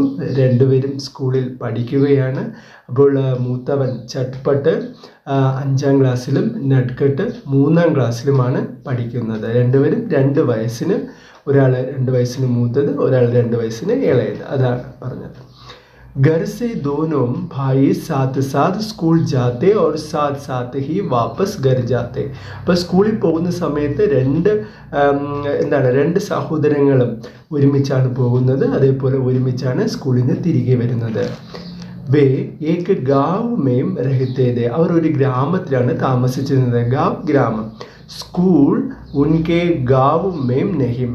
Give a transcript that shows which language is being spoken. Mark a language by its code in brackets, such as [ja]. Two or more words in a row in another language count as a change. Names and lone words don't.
[ml] രണ്ടുപേരും സ്കൂളിൽ പഠിക്കുകയാണ്. അപ്പോൾ മൂത്തവൻ ചട്പട്ട് 5ാം ക്ലാസ്സിലും നട്കട്ട് 3ാം ക്ലാസ്സിലുമാണ് പഠിക്കുന്നത്. രണ്ടുപേരും 2 വയസ്സിന്, ഒരാൾ 2 വയസ്സിന് മൂത്തത്, ഒരാൾ 2 വയസ്സിന് ഇളയത്. അതാണ് പറഞ്ഞത്. [hi] घर से दोनों भाई साथ साथ स्कूൾ जाते और साथ साथ ही वापस घर जाते. [ml] അപ്പോൾ സ്കൂളിൽ പോകുന്ന സമയത്ത് രണ്ട് സഹോദരങ്ങളും ഒരുമിച്ചാണ് പോകുന്നത്. അതേപോലെ ഒരുമിച്ചാണ് സ്കൂളിൽ നിന്ന് തിരികെ വരുന്നത്. [hi] वे एक गाँव में रहते थे. [ml] അവർ ഒരു ഗ്രാമത്തിലാണ് താമസിച്ചിരുന്നത്. [hi] ഗാവ് ഗ്രാമം. स्कूल उनके गाँव में नहीं.